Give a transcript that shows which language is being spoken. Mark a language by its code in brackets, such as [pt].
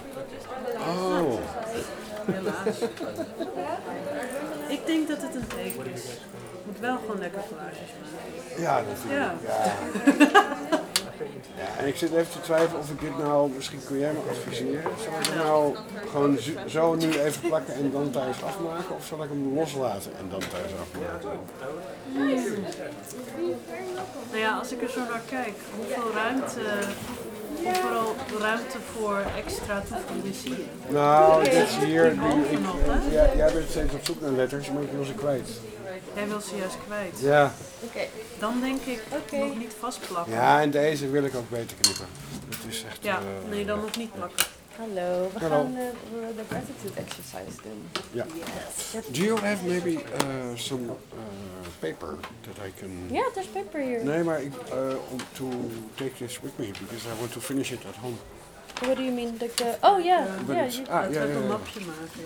[en] We will just do the last exercise. [nl] Helaas. Ik denk dat het een teken is. Moet wel gewoon lekker collages maken. Ja, natuurlijk. Ja. Ja, en ik zit even te twijfelen of ik dit nou, misschien kun jij me adviseren. Zal ik hem nou gewoon zo nu even plakken en dan thuis afmaken? Of zal ik hem loslaten en dan thuis afmaken? Mm. Nou ja, als ik er zo naar kijk, hoeveel ruimte voor extra toevoegen zie je? Nou, dit is hier. Jij bent steeds op zoek naar letters, maar ik wil ze kwijt. Jij wil ze juist kwijt? Ja. Okay. Dan denk ik nog niet vastplakken. Ja, en deze wil ik ook beter knippen. Dat is echt... Ja, nee, dan nog niet plakken. Hallo, we gaan de gratitude exercise doen. Ja. [en] Yes. Do you have maybe some paper that I can... Yeah, there's paper here. [nl] Nee, maar ik [en] to take this with me, because I want to finish it at home. What do you mean? Yeah. [nl] Een mapje maken.